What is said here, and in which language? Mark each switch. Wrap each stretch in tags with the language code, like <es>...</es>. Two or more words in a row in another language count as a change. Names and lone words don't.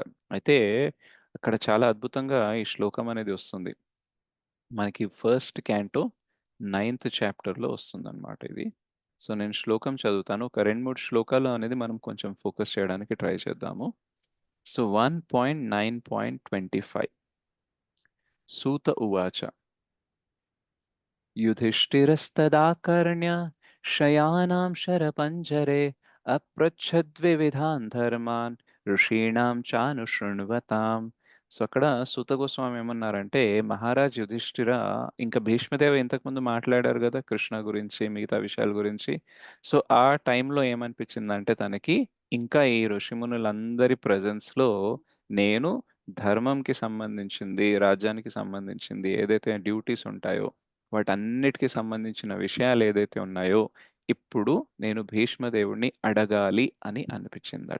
<te>అయితే అక్కడ చాలా అద్భుతంగా ఈ శ్లోకం అనేది వస్తుంది. మనకి</te> <en>first canto</en> <te>9th చాప్టర్‌లో వస్తుందనమాట ఇది. సో, నేను శ్లోకం చదువుతాను. ఒక 2, 3 శ్లోకాలు అనేది మనం కొంచెం ఫోకస్ చేయడానికి ట్రై చేద్దాము.</te> <sa>సో, 1.9.25 సూత ఉవాచ युधिष्ठिरस्तदाकर्ण्य शयानां शरपञ्जरे अप्रच्छद्विविधान् ధర్మాన్ ఋషీణాం చానుశృణ్వతాం.</sa> <te>సో, అక్కడ సూత గోస్వామి ఏమన్నారంటే, మహారాజ్ యుధిష్ఠిర ఇంకా భీష్మదేవ ఇంతకుముందు మాట్లాడారు గదా! కృష్ణ గురించి, మిగతా విషయాల గురించి. సో, ఆ టైంలో ఏమనిపించిందంటే తనకి, ఇంకా ఈ ఋషిమునులందరి ప్రెజెన్స్‌లో నేను ధర్మంకి సంబంధించింది, రాజ్యానికి సంబంధించింది ఏదైతే డ్యూటీస్ ఉంటాయో వాటన్నిటికి సంబంధించిన విషయాలేదైతే ఉన్నాయో, ఇప్పుడు నేను భీష్మదేవుడిని అడగాలి అని అనిపిచ్చిందట.</te>